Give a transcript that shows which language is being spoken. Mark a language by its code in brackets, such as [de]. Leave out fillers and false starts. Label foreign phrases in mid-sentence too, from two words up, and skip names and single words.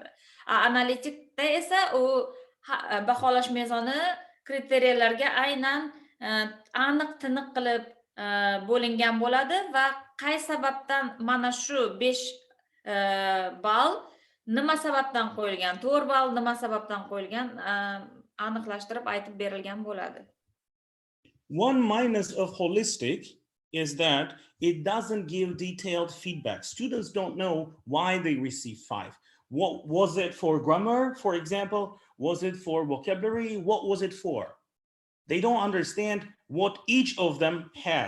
[uz] Analitikda esa u baholash mezoni kriteriyalarga aynan aniq tiniq qilib bo'lingan bo'ladi va qay sababdan mana shu 5 ball nima sababdan qo'yilgan, 4 ball nima sababdan qo'yilgan aniqlashtirib aytib berilgan bo'ladi. [en] One minus of holistic is that it doesn't give detailed feedback. Students don't know why they receive 5. What was it for grammar, for example? Was it for vocabulary? What was it for? They don't understand what each of them has.